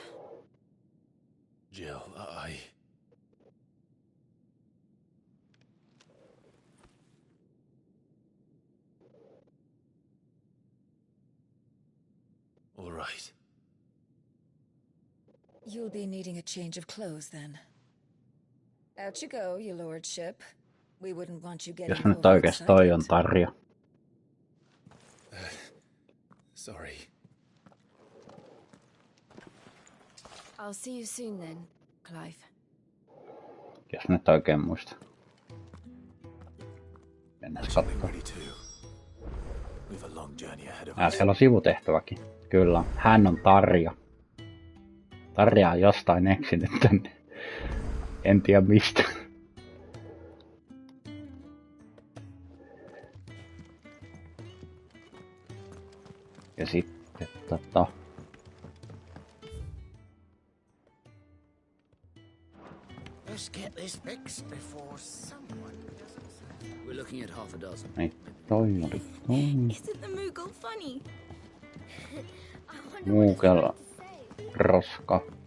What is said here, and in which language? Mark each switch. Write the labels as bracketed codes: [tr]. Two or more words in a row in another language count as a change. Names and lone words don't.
[en] Jill, All right. You'll be needing a change of clothes, then. Out you go, your lordship. We wouldn't want you getting [fi] Jos nyt oikeesti toi on Tarja. [en] Sorry. I'll see you soon then, Clive. [fi] Jos nyt oikein muista. Mennään katsomaan. Siellä on sivutehtäväkin. Kyllä, hän on Tarja. Tarja on jostain eksinyt tänne. En tiedä mistä. Ja sitten [en] Let's get this fixed before someone doesn't. We're looking at half a dozen. [fi] Ei, toi oli toi. [en] Isn't the Moogle funny? [fi] Moogle roska.